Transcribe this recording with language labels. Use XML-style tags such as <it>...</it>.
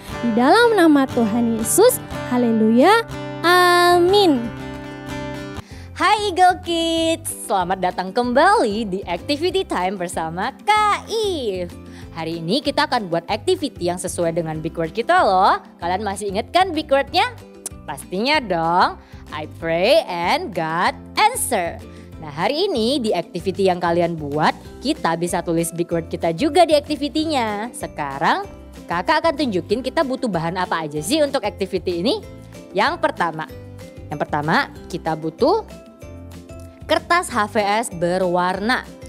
<id>Di dalam nama Tuhan Yesus, haleluya, amin. Hai Eagle Kids, selamat datang kembali di Activity Time bersama Kak If. Hari ini kita akan buat activity yang sesuai dengan big word kita loh. Kalian masih ingat kan big wordnya? Pastinya dong,</id> <en>I pray and God answer.</en> <id>Nah, hari ini di activity yang kalian buat, kita bisa tulis big word kita juga di activity-nya. Sekarang kakak akan tunjukin kita butuh bahan apa aja sih untuk activity ini. Yang pertama kita butuh kertas HVS berwarna.</id>